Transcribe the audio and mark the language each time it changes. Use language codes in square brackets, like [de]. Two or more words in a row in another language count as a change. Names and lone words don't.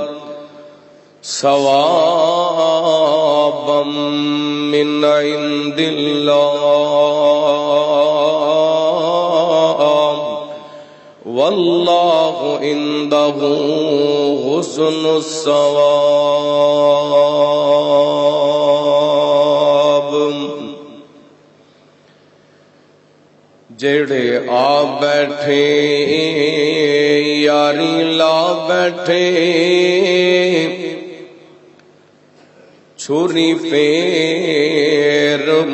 [ar] ثَوَابًا مِنْ عِنْدِ اللَّهِ وَاللَّهُ عِنْدَهُ حُسْنُ [pa] الثَّوَابِ جڑے آ بیٹھے یاری لا بیٹھے چھری پھیر